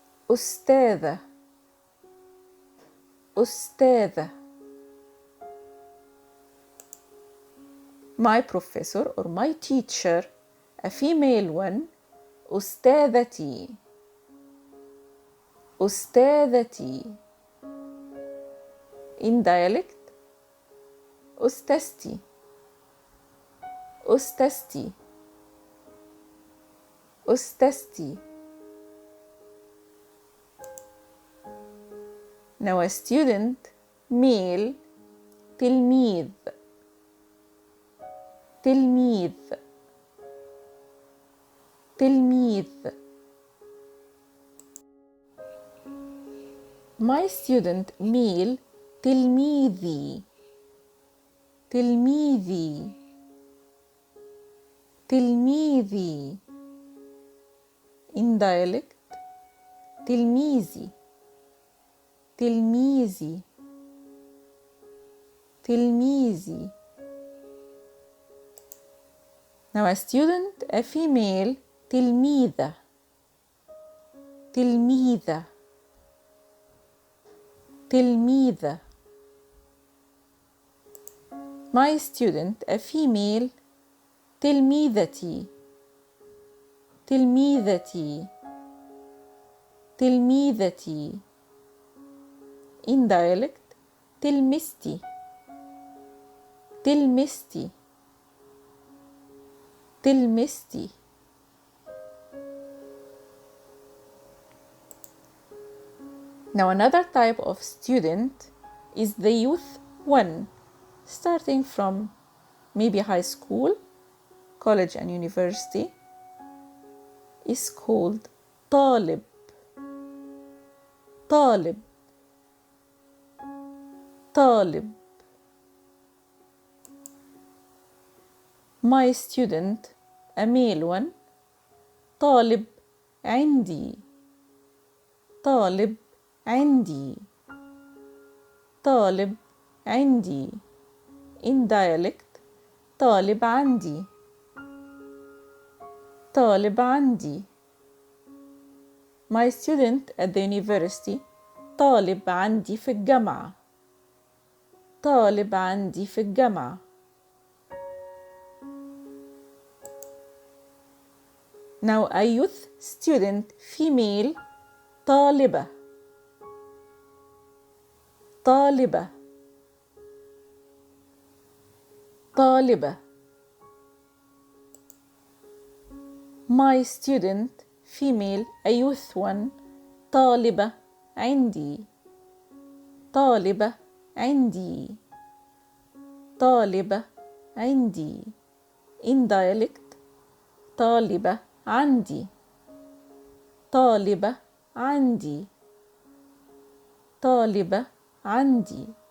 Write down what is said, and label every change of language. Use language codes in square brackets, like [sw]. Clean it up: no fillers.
[ar] أستاذة. أستاذة. [en] My professor or my teacher, a female one, [ar] أستاذتي. أستاذتي. [en] In dialect [ar] أستاذتي أستاذتي أستاذتي. [en] Now a student male [ar] تلميذ تلميذ تلميذ. [en] My student male [ar] تلميذي تلميذي تلميذي. [en] In dialect [ar] تلميذي تلميذي تلميذي. [en] Now a student a female [ar] تلميذة تلميذة تلميذة. [en] My student a female [ar] تلميذتي تلميذتي تلميذتي. [en] In dialect [ar] تلمستي تلمستي تلمستي. [en] Now another type of student is the youth one, starting from maybe high school, college and university, is called [ar] طالب طالب طالب. [en] My student a male one [ar] طالب عندي طالب عندي طالب عندي. [en] In dialect [ar] طالب عندي طالب عندي. [en] My student at the university [ar] طالب عندي في الجامعة طالب عندي في الجامعة. [en] Now a youth student female [ar] طالبة طالبة طالبة. [en] My student female a youth one [ar] طالبة عندي طالبة عندي طالبة عندي. [en] In dialect [ar] طالبة عندي طالبة عندي طالبة عندي.